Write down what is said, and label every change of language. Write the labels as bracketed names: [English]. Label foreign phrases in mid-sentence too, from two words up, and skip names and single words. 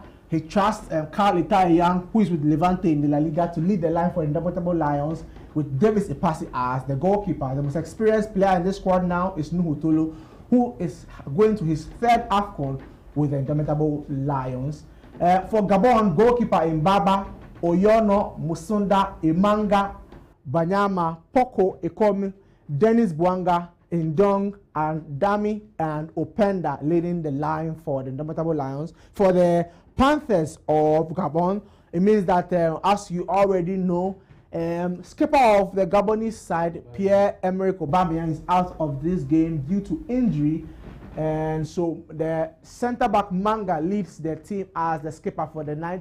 [English] He trusts Carl Eta Young, who is with Levante in the La Liga, to lead the line for Indomitable Lions, with Davis Epasi as the goalkeeper. The most experienced player in this squad now is Nuhu Tolo, who is going to his third AFCON with the Indomitable Lions. For Gabon, goalkeeper Mbaba, Oyono, Musunda, Imanga, Banyama, Poko, Ekomi, Dennis Bwanga, Indong, and Dami and Openda leading the line for the Indomitable Lions. For the Panthers of Gabon, it means that, as you already know, skipper of the Gabonese side, Pierre-Emerick Aubameyang, is out of this game due to injury, and so the centre-back Manga leads the team as the skipper for the night.